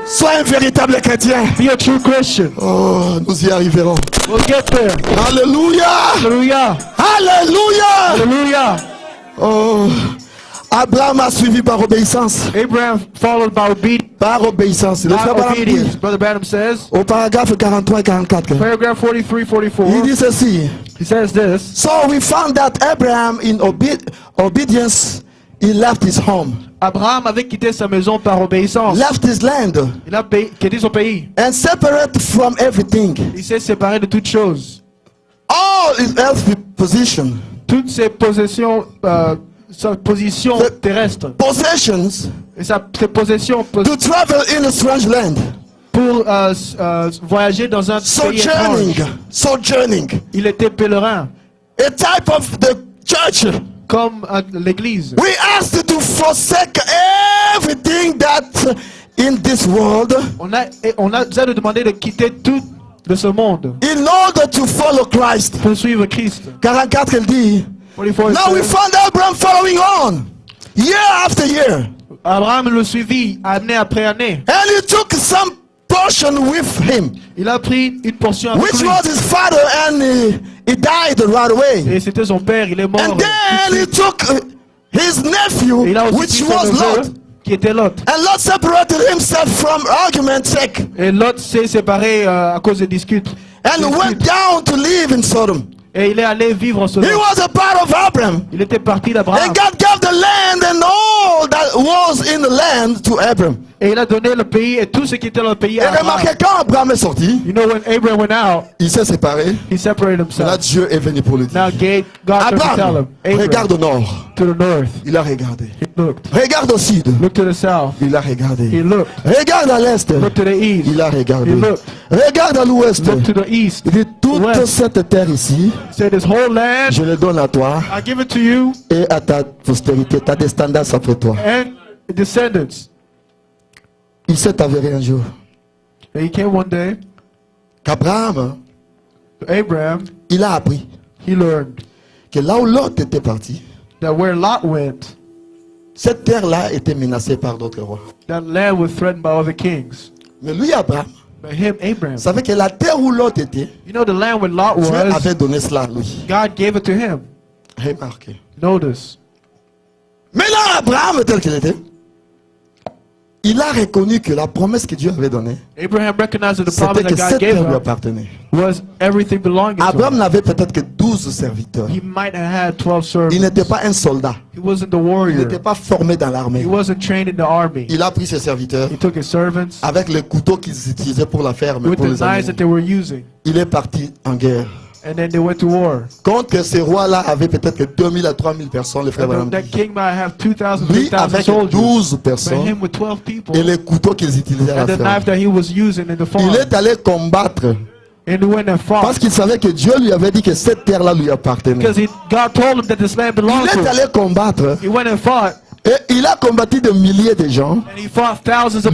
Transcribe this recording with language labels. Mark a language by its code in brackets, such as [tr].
[fr] Sois un véritable chrétien. [en] Be a true Christian. [fr] Oh, nous y arriverons. [en] We'll get there. [fr] Alléluia. [en] Hallelujah. [fr] Alléluia. [en] Hallelujah. [fr] Oh, Abraham a suivi par obéissance. [en] Abraham followed by obedience. [fr] Par obéissance. Le frère [en] By [fr] Branham dit [en] obedience. Brother Branham says, [fr] au paragraphe 43 et 44. [en] paragraph 43, [fr] Il [en] 44, [fr] dit ceci. [en] he says this. So we found that Abraham in obedience, he left his home, [fr] Abraham avait quitté sa maison par obéissance. [en] left his land, [fr] Il a quitté son pays. [en] and separate from everything. [fr] Il s'est séparé de toutes choses. [en] All his earthly position, [fr] Toutes ses possessions, sa position [en] The- [fr] terrestre [en] possessions, [fr] et ses possessions [en] to travel in a strange land, [fr] pour voyager dans un pays [en] sojourning, [fr] étrange. [en] sojourning, [fr] Il était pèlerin, [en] a type of the church. [fr] comme l'église. [en] We asked to forsake everything that in this world [fr] On a demandé de quitter tout de ce monde [en] in order to follow Christ. [fr] pour suivre Christ. 44, elle dit, 44 [en] now we says, found Abraham following on, year after year. [fr] Abraham le suivit année après année. [en] And he took some portion with him, [fr] Il a pris une portion avec [en] which [fr] lui. [en] was his father, and he died right away. [fr] Et c'était son père, il est mort. [en] And [fr] tout de [en] then he [fr] suite. [en] took his nephew, [fr] Et il a aussi [en] which [fr] pris son [en] was [fr] neveu, [en] Lot. [fr] qui était Lot. [en] And Lot separated himself from argument's sake [fr] Et Lot s'est séparé à cause des disputes. [en] and went down to live in Sodom. [fr] Et il est allé vivre en [en] He [fr] Sodome. [en] was a part of Abraham. [fr] Il était parti d'Abraham. [en] And God gave the land and all that was in the land to Abraham. [fr] Et il a donné le pays et tout ce qui était dans le pays Et à Abraham. remarquez, quand Abraham est sorti, [en] You know, when Abraham went out, [fr] il s'est séparé. [en] he separated [fr] Là, [en] himself. [fr] Dieu est venu pour le dire. [en] Now God turned to tell [fr] Abraham, [en] him, [fr] regarde [en] Abraham, [fr] au nord. [en] to the north. [fr] Il a regardé. [en] He looked. [fr] Regarde au sud. [en] Look to the south. [fr] Il a [en] He [fr] regardé. [en] looked. [fr] Regarde à l'est. [en] Look to the east. [fr] Il a regardé. [en] He looked. [fr] Regarde à l'ouest. [en] Look to the east. [fr] Il dit, toute [en] West. [fr] cette terre ici, [en] Say, this whole land, [fr] je le donne à toi [en] I give it to you [fr] et à ta postérité, ta descendance après toi. [en] and descendants. [fr] Il s'est avéré un jour [en] And he came one day [fr] qu'Abraham, [en] to Abraham. [fr] il a appris [en] He learned [fr] que là où Lot était parti, [en] that where Lot went, [fr] cette terre-là était menacée par d'autres rois. [en] that land was threatened by other kings. [fr] Mais lui, Abraham, [en] But him, Abraham, [fr] savait que la terre où Lot était, [en] you know, the land where Lot [fr] Dieu [en] was, [fr] avait donné cela à lui. [en] God gave it to him. [fr] Remarquez. [en] Notice. [fr] Maintenant, Abraham, tel qu'il était, il a reconnu que la promesse que Dieu avait donnée, [en] Abraham recognized that the [fr] c'était [en] promise [fr] que [en] that God [fr] cette [en] gave [fr] terre lui [en] him [fr] appartenait. [en] was everything belonging to [fr] Abraham [en] him. [fr] n'avait peut-être que 12 serviteurs. [en] He might have had 12 servants. [fr] Il n'était pas un soldat. [en] He wasn't the [fr] Il [en] warrior. [fr] n'était pas formé dans l'armée. [en] He wasn't trained in the army. [fr] Il a pris ses serviteurs [en] He took his servants [fr] avec les couteaux qu'ils utilisaient pour la ferme, [en] with [fr] pour [en] the [fr] les [en] knives that [fr] animaux. [en] they were using. [fr] Il est parti en guerre. [en] And then they went to war. [fr] Compte que ces rois-là avaient peut-être que 2000 à 3000 personnes, les frères [en] And [fr] Branham [en] that [fr] dit. [en] king might have 2,000, [fr] Lui [en] 3,000 [fr] avec [en] soldiers. [fr] 12 [en] But [fr] personnes [en] him with 12 people [fr] et les couteaux qu'ils utilisaient à [en] and [fr] la [en] the knife that he was using in the farm. [fr] Il est allé combattre [en] And he went and fought. [fr] parce qu'il savait que Dieu lui avait dit que cette terre-là lui appartenait. [en] Because God told him that this land [fr] Il [en] belonged to [fr] est [en] him. [fr] allé combattre [en] He went and fought. [fr] et il a combattu de milliers de gens. [en] And he fought thousands of